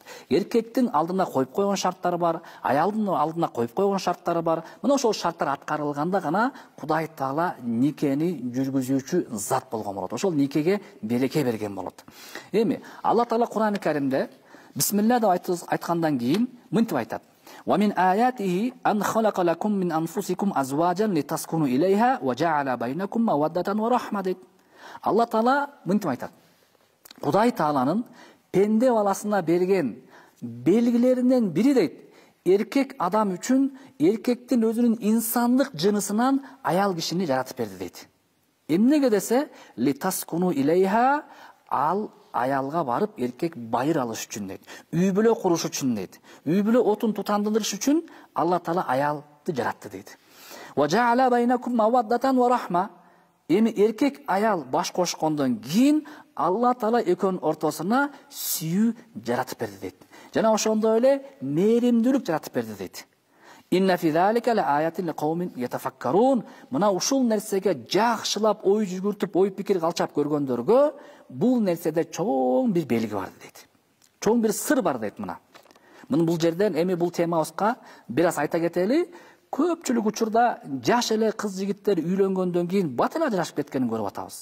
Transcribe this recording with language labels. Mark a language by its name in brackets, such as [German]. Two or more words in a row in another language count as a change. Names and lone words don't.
[Kyrgyz] Эркектин алдына коюп койгон шарттары бар, аялдын алдына коюп койгон шарттары бар. Мына ошол шарттар аткарылганда гана Кудай Таала никени жүргүзүүчү зат болгон болот. Ошол никеге береке берген болот. Эми Алла Таала Кур'ан-ы Каримде Бисмилlah деп айткандан кийин мынтип айтат. [Arabic] ومن آياته أن خلق لكم من أنفسكم أزواجا لتسكنوا إليها وجعل بينكم مودة ورحمة. [Kyrgyz] Алла Таала мынтип айтат. Кудай Тааланын пенде баласына берген белгилеринен бири дейт. Эркек адам үчүн эркектин өзүнүн инсандык жынысынан аял кишини жаратып берди дейт. Эмнеге десе, [Arabic] لتسكنوا إليها, [Kyrgyz] ал аялга барып эркек байыр алыш үчүн дейт. Үй бүлө куруш үчүн дейт. Үй бүлө отун тутандырыш үчүн Алла Таала аялды жаратты дейт. [Arabic] وجعل بينكم مودة ورحمة. [Kyrgyz] Эми эркек аял баш кошкондон кийин Алла Таала экөөнүн ортосуна сүйүү жаратып берди дейт. Жана ошондой эле мээримдүүлүк жаратып берди дейт. [Arabic] إن في ذلك لآيات لقوم يتفكرون. [Kyrgyz] Мына ушул нерсеге жакшылап ой жүгүртүп, ой пикир калчап көргөндөргө бул нерседе чоң бир белги бар дейт. Чоң бир сыр бар дейт мына. Мына бул жерден эми бул темабызга бир аз айта кетели. Көпчүлүк учурда жаш эле кыз жигиттер үйлөнгөндөн кийин батыр ажырашып кеткенин көрүп атабыз.